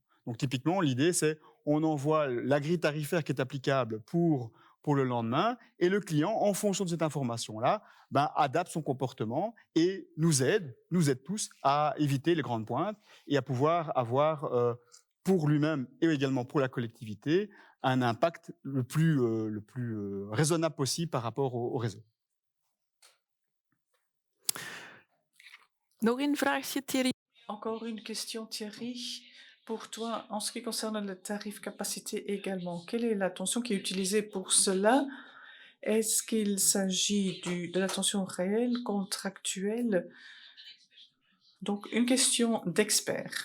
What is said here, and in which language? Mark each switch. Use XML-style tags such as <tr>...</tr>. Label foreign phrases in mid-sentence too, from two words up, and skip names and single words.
<fr>Donc typiquement, l'idée, c'est on envoie la grille tarifaire qui est applicable pour le lendemain, et le client, en fonction de cette information-là, adapte son comportement et nous aide tous à éviter les grandes pointes et à pouvoir avoir, pour lui-même et également pour la collectivité, un impact le plus raisonnable possible par rapport au réseau.</fr> <nl>Nog een vraagje, Thierry.</nl> <fr>Encore une question, Thierry. Pour toi, en ce qui concerne le tarif capacité également, quelle est l'attention qui est utilisée pour cela? Est-ce qu'il s'agit de l'attention réelle, contractuelle? Donc, une question d'expert.</fr>